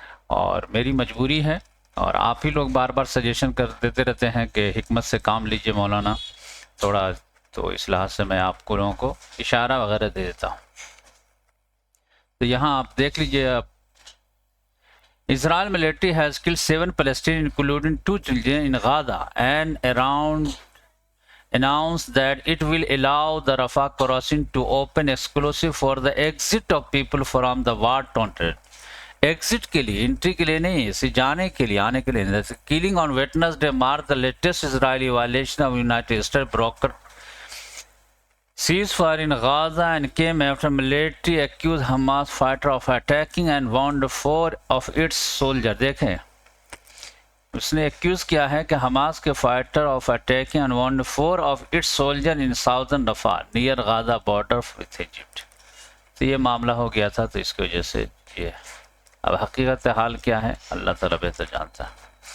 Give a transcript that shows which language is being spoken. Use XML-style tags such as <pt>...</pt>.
<hi>और मेरी मजबूरी है, और आप ही लोग बार बार सजेशन कर देते रहते हैं कि हिकमत से काम लीजिए मौलाना थोड़ा, तो इस लिहाज से मैं आपको लोगों को इशारा वगैरह दे देता हूँ। तो यहाँ आप देख लीजिए, आप</hi> <en>Israel military has killed 7 Palestinians including 2 children in Gaza and around announced that it will allow the Rafah crossing to open exclusive for the exit of people from the war-torn territory.</en> <hi>Exit के लिए, entry के लिए नहीं, इसे जाने के लिए, आने के लिए।</hi> <en>Killing on Wednesday mark the latest Israeli violation of United States broker ceasefire in Gaza and came after military accused Hamas fighter of attacking and wounded 4 of its soldiers।</en> <hi>देखें, उसने एक्यूज किया है कि हमास के</hi> <en>Fighter of attacking and wounded 4 of its soldiers in southern Rafah near Gaza border with Egypt।</en> <hi>तो ये मामला हो गया था, तो इसकी वजह से ये, अब हकीकत हाल क्या है अल्लाह ताला बेहतर जानता है।</hi>